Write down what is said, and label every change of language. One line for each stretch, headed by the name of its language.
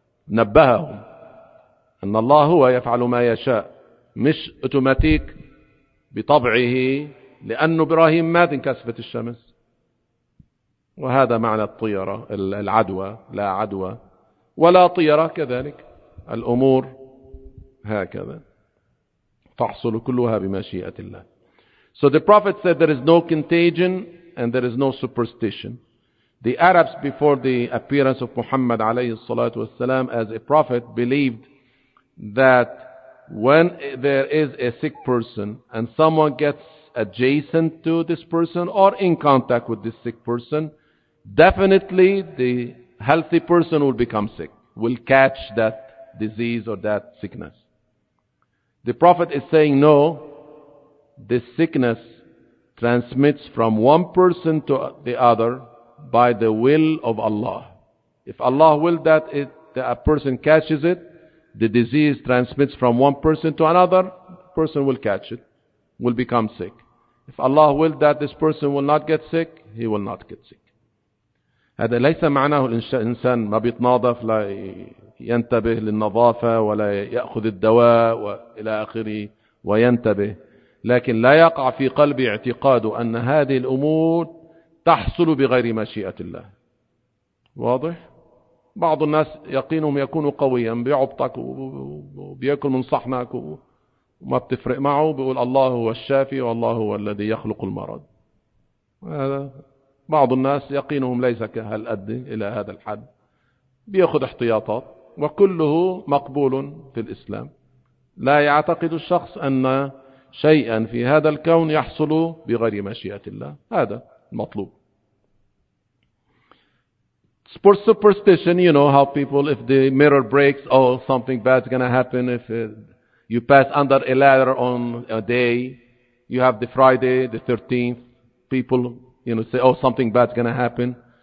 Arabic: نبههم أن الله هو يفعل ما يشاء مش أوتوماتيك بطبعه لأن إبراهيم مات انكسفت الشمس. وهذا معنى الطيرة العدوى لا عدوى ولا طيرة كذلك الأمور هكذا تحصل كلها بمشيئة الله.
English: So the prophet said there is no contagion and there is no superstition. The Arabs before the appearance of Muhammad عليه الصلاة والسلام as a prophet believed that when there is a sick person and someone gets adjacent to this person or in contact with this sick person, definitely the healthy person will become sick, will catch that disease or that sickness. The Prophet is saying, no, this sickness transmits from one person to the other by the will of Allah. If Allah will that a person catches it, the disease transmits from one person to another, the person will catch it, will become sick. If Allah will that this person will not get sick, he will not get sick.
Arabic: هذا ليس معناه الإنسان ما بيتنظف لا ينتبه للنظافة ولا يأخذ الدواء وإلى آخره وينتبه لكن لا يقع في قلبه اعتقاده أن هذه الأمور تحصل بغير مشيئة الله. واضح؟ بعض الناس يقينهم يكون قويا بيعبطك وبيأكل من صحنك وما بتفرق معه بيقول الله هو الشافي والله هو الذي يخلق المرض. هذا بعض الناس يقينهم ليس كهالأد إلى هذا الحد بيأخذ احتياطات وكله مقبول في الإسلام. لا يعتقد الشخص أن شيئا في هذا الكون يحصل بغير مشيئة الله. هذا المطلوب.
English: Sports superstition, you know how people if the mirror breaks, oh something bad is gonna happen. If you pass under a ladder on a day, you have the Friday the 13th, people you know, say, oh, something bad's going to happen.